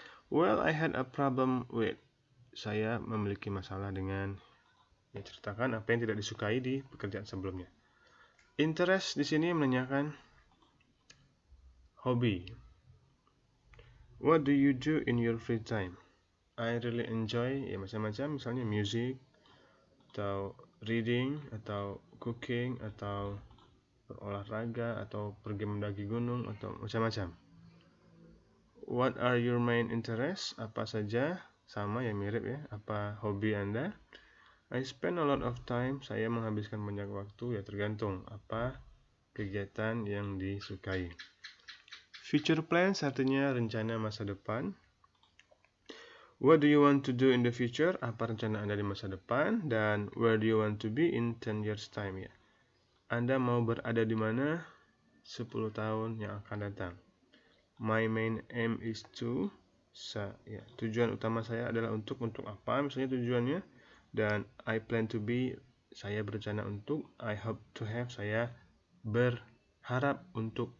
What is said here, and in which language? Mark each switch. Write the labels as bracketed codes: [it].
[en] Well, I had a problem with. [id] Saya memiliki masalah dengan. Ya, ceritakan apa yang tidak disukai di pekerjaan sebelumnya. Interest di sini menanyakan hobi. [en] What do you do in your free time? I really enjoy, [id] ya macam-macam, misalnya music, atau reading, atau cooking, atau berolahraga, atau pergi mendaki gunung, atau macam-macam. [en] What are your main interests? [id] Apa saja, sama ya, mirip ya, apa hobi Anda? [en] I spend a lot of time, [id] saya menghabiskan banyak waktu, ya tergantung apa kegiatan yang disukai. Future plans artinya rencana masa depan. [en] What do you want to do in the future? [id] Apa rencana Anda di masa depan? [en] Dan where do you want to be in 10 years time ya? [id] Anda mau berada di mana 10 tahun yang akan datang? [en] My main aim is to, [id] ya, tujuan utama saya adalah untuk apa? Misalnya tujuannya Dan [en] I plan to be, [id] saya berencana untuk. [en] I hope to have, [id] saya berharap untuk.